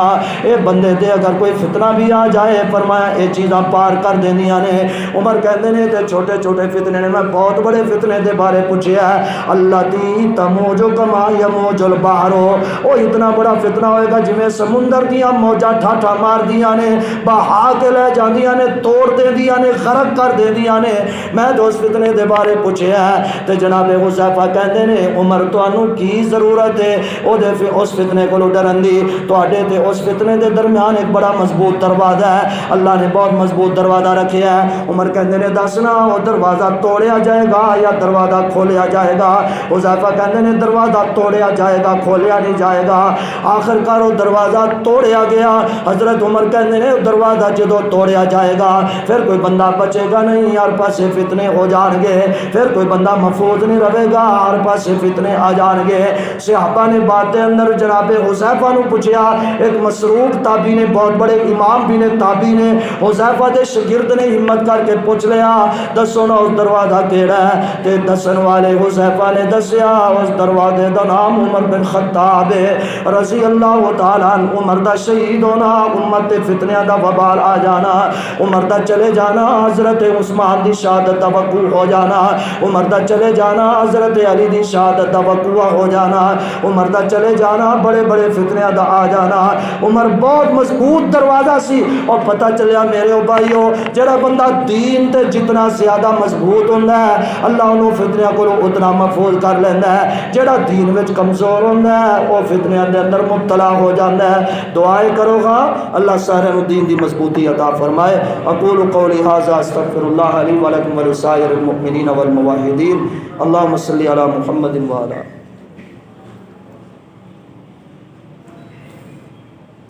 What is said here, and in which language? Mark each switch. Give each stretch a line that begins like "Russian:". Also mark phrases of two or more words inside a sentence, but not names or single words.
Punjabi: اے بندے تے اگر کوئی فتنہ بھی آ جائے فرمایا اے چیزاں پار کر دیندیاں نے۔ عمر کہندے نے تے چھوٹے چھوٹے فتنے نے، میں بہت بڑے فتنے دے بارے پوچھیا ہے،
Arabic: اللہ تی تموج کما یموج البحر،
Punjabi: او اتنا بڑا فتنہ ہوئے گا جویں سمندر دیاں موجاں ٹھاٹھا مار دیاں نے، بہا کے لے جاندیاں نے، توڑ دیندیاں نے، غرق کر دیندیاں نے۔ میں تو اس فتنے دے بارے پوچھیا ہے تے جناب حذیفہ کہندے نے عمر تانوں کی ضرورت ہے او دے اس فتنے کو ڈرن دی، تواڈے تے اس فتنے دے درمیان ایک بڑا مضبوط دروازہ ہے، اللہ نے بہت مضبوط دروازہ رکھیا ہے۔ عمر کہندے نے دسنا وہ دروازہ توڑیا جائے گا یا دروازہ کھولیا جائے گا؟ حذیفہ کہندے نے دروازہ توڑیا جائے گا، کھولیا نہیں جائے گا۔ آخر کار وہ دروازہ توڑیا گیا۔ حضرت عمر کہندے نے دروازہ جدو توڑیا جائے گا پھر کوئی بندہ بچے گا نہیں، ہر پاسے فتنے ہو جان گے، پھر کوئی بندہ محفوظ نہیں رہے گا، ہر پاسے فتنے آ جان گے۔ صحابہ نے بات دے اندر جناب حذیفہ نو پوچھیا، ایک مسروق تابعی نے، بہت بڑے امام بھی نے، تابعی نے، حذیفہ دے شاگرد نے ہمت کر کے پوچھ لیا دسو نا اس دروازہ کیڑا ہے؟ تے دسن والے حذیفہ نے دسیا اس دروازے دا نام عمر بن خطاب
Arabic: رضی اللہ تعالی عنہ۔
Punjabi: عمر دا شہید ہونا، امت تے فتنیاں دا وبال آ جانا، عمر دا چلے جانا، حضرت عثمان دی شہادت دا وقوع ہو جانا، عمر دا چلے جانا، حضرت علی دی شہادت دا وقوع ہو جانا، عمر دا چلے جانا، بڑے بڑے فتنیاں دا آ جانا۔ عمر بہت مضبوط دروازہ سی، اور پتہ چلیا میرے بھائیو جڑا بندہ دین تے جتنا زیادہ مضبوط ہوندا ہے اللہ انہوں فتنیاں کو اتنا محفوظ کر لیندا ہے، جڑا دین وچ کمزور ہوندا ہے وہ فتنیاں دے اندر مبتلا ہو جاندا ہے۔ دعائیں کرو گا اللہ سارے نو دین دی مضبوطی عطا فرمائے۔
Arabic: اقول قولی ھذا استغفر اللہ لی ولکم ولسائر المؤمنین والموحدین، اللهم صل علی محمد وعلی